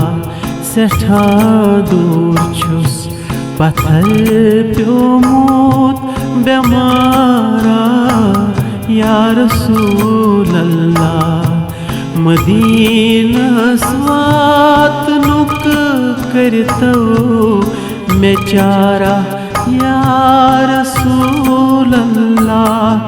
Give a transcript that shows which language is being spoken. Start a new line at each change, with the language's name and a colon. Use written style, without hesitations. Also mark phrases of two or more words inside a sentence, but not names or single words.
Kashmiri: सठा दूर छुस पत्थर प्योमूत बेमारा
Arabic: يا رسول الله.
Kashmiri: मदीनस वात नुक करतो में चारा
Arabic: يا رسول الله.